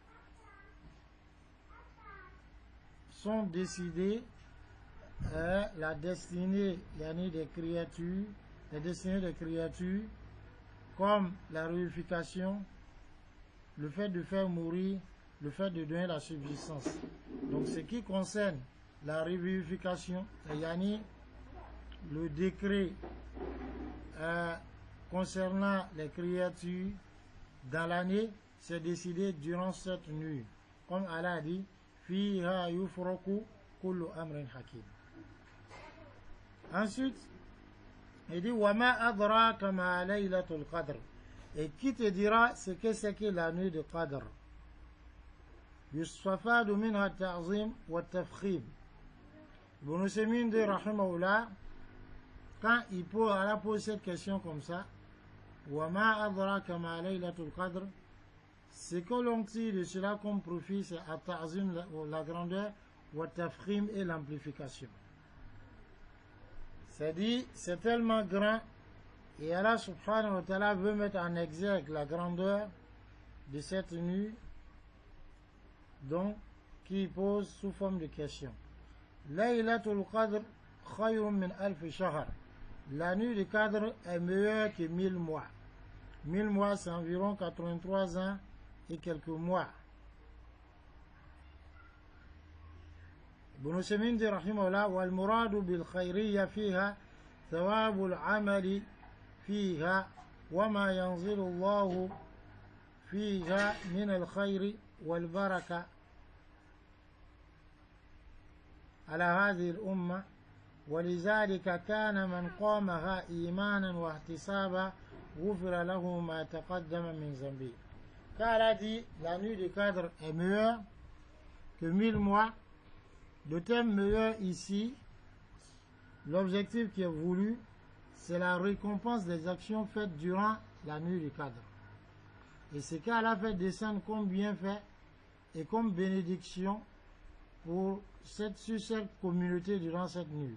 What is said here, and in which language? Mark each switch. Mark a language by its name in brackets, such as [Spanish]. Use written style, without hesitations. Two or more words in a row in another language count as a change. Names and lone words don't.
[French] sont décidées la destinée des créatures, les destinées des créatures, comme la réunification, le fait de faire mourir, le fait de donner la subsistance. Donc ce qui concerne la réunification, le décret concernant les créatures dans l'année, c'est décidé durant cette nuit. Comme Allah a dit, [Arabic] فيها يفرق كل أمر حكيم. [French] Ensuite, il dit [Arabic] وما أدراك ما ليلة القدر. [French] Et qui te dira ce que c'est que la nuit de Qadr? [Arabic] يستفاد منها تعظيم وتفخيم. [French] Ibn Usaymin dit rahimahullah, quand Allah pose cette question comme ça, [Arabic] وما أدراك ما ليلة القدر, [French] ce que l'on tire de cela comme profit, c'est at-ta'zim, la grandeur, [Arabic] وتفخيم [French] et l'amplification. C'est-à-dire, c'est tellement grand, et Allah [Arabic] سبحانه وتعالى [French] veut mettre en exergue la grandeur de cette nuit, donc, qui pose sous forme de question. [Arabic] ليلة القدر خير من ألف شهر. [French] La nuit du Qadr est meilleure que 1000 mois. 1000 mois, c'est environ 83 ans et quelques mois. Ibn Usaymin dit rahimahullah, [Arabic] والمراد بالخيرية فيها ثواب العمل فيها وما ينزل الله فيها من الخير والبركة على هذه الأمة. ولذلك كان من قامها إيمانا واحتسابا غفر له ما تقدم من ذنبه. [French] Car elle a dit, la nuit du Qadr est meilleure que 1000 mois. Le thème meilleur ici, l'objectif qui est voulu, c'est la récompense des actions faites durant la nuit du Qadr. Et c'est qu'Allah a fait descendre comme bienfait et comme bénédiction sur cette communauté durant cette nuit.